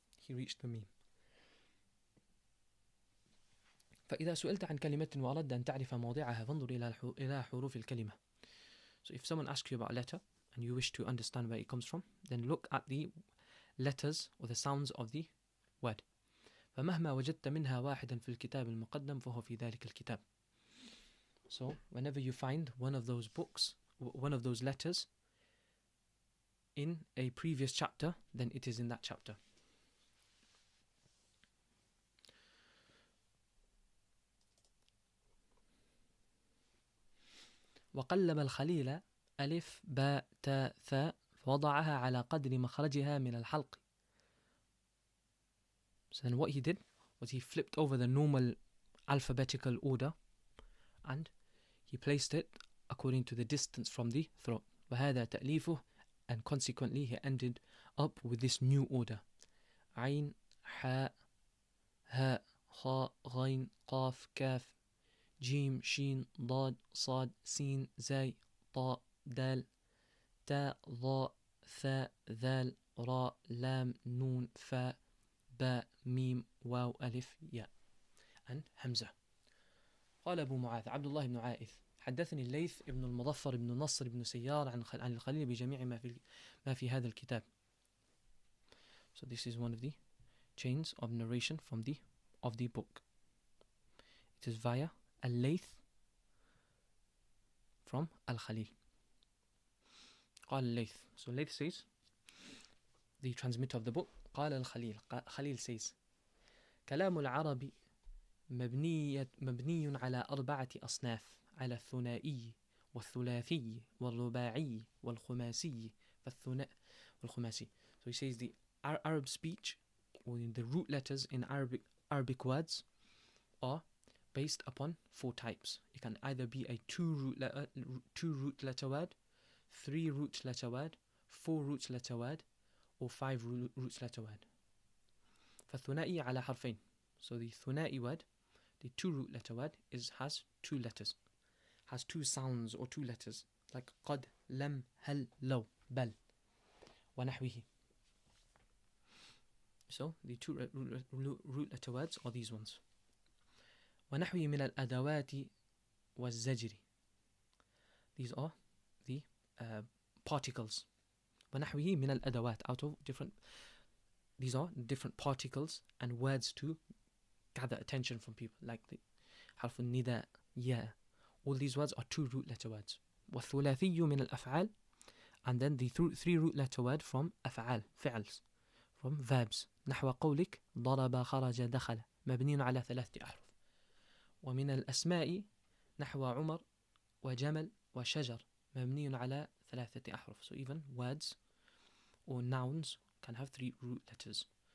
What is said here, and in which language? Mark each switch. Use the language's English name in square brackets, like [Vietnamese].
[English] He reached the meme. [Arabic] فإذا سئلت عن كلمة وأردت أن تعرف موضعها فانظر إلى حروف الكلمة. [English] So if someone asks you about a letter and you wish to understand where it comes from, then look at the letters or the sounds of the word. [Arabic] فمهما وجدت منها واحدا في الكتاب المقدم فهو في ذلك الكتاب. [English] So whenever you find one of those books, one of those letters in a previous chapter, then it is in that chapter. [Arabic] وقلب الخليل ألف باء تاء ثاء فوضعها على قدر مخرجها من الحلق. [English] So then what he did was he flipped over the normal alphabetical order and he placed it according to the distance from the throat. [Arabic] وهذا تأليفه, [English] and consequently he ended up with this new order. [Arabic] ዐين حاء هاء خاء غين قاف كاف جيم شين ضاد صاد سين زاي طاء دال تاء ضاء ثاء ذال راء لام نون فاء باء ميم واو ألف ياء and همزة. قال أبو معاذ عبد الله بن عائذ حدثني الليث ابن المظفر ابن نصر ابن سيار عن الخليل بجميع ما في هذا الكتاب. [English] So this is one of the chains of narration from the book. It is via Al-Layth from Al-Khalil. [Arabic] قال الليث. [English] So Layth says, the transmitter of the book, [Arabic] قال الخليل. [English] Khalil says, [Arabic] كلام العرب مبني على 4 أصناف، على الثنائي والثلاثي والرباعي والخماسي والخماسي. [English] So he says the Arab speech, or the root letters in Arabic words, are based upon 4 types. It can either be a 2 root letter word, 3 root letter word, 4 root letter word, or 5 root letter word. [Arabic] فالثنائي على حرفين. [English] So the ثنائي word, the 2 root letter word, has 2 letters, has 2 sounds or 2 letters, like [Arabic] قد لم هل لو بل ونحوه. [English] So the 2 root letter words are these ones. [Arabic] ونحوه من الأدوات والزجر. [English] These are the particles. [Arabic] ونحوه من الأدوات, [English] out of different. These are different particles and words to gather attention from people, like the حرف النداء يا. All these words are 2 root letter words. [Arabic] والثلاثي من الأفعال, [English] and then the 3 root letter word from أفعال, فعلs, from verbs. [Arabic] نحو قولك ضرب خرج دخل مبني على 3 أحرف. ومن الأسماء نحو عمر وجمل وشجر مبني على 3 أحرف. [English] So even words or nouns can have 3 root letters.